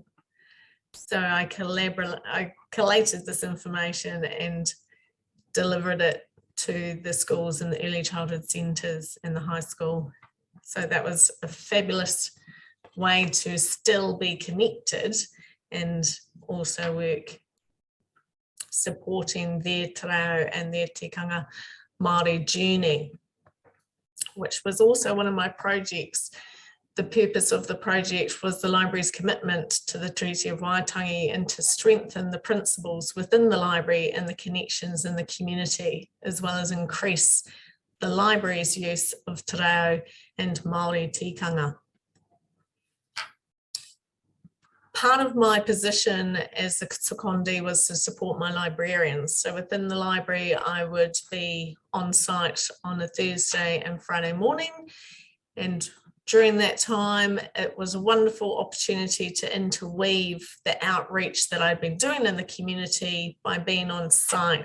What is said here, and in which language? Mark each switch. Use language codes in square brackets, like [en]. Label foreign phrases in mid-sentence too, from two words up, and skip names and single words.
[en] So I collated this information and delivered it to the schools and the early childhood centres and the high school. So that was a fabulous way to still be connected and also work supporting their [mi] te reo [en] and their [mi] tikanga Māori [en] journey, which was also one of my projects. The purpose of the project was the library's commitment to the Treaty of Waitangi and to strengthen the principles within the library and the connections in the community, as well as increase the library's use of [mi] te reo [en] and [mi] Māori tikanga. [en] part of my position as the secondi was to support my librarians. So within the library, I would be on site on a Thursday and Friday morning. And during that time, it was a wonderful opportunity to interweave the outreach that I'd been doing in the community by being on site.